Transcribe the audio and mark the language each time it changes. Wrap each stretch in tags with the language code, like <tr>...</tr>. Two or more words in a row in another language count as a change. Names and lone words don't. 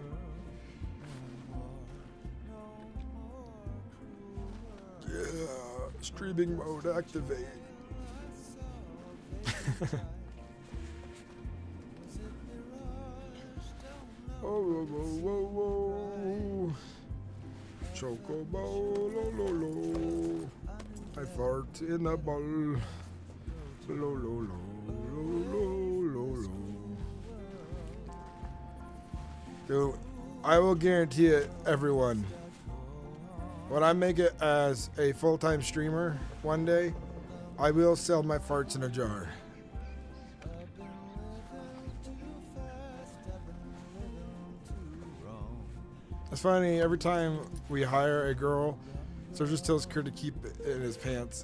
<en>Yeah, streaming mode activate. Oh, whoa, whoa. Chocobo, lo, lo, lo. I fart in a ball. Lo, lo, lo, lo, lo, lo. Dude, I will guarantee it, everyone. When I make it as a full-time streamer one day, I will sell my farts in a jar. It's funny, every time we hire a girl, Serge just tells Kurt to keep it in his pants.</en>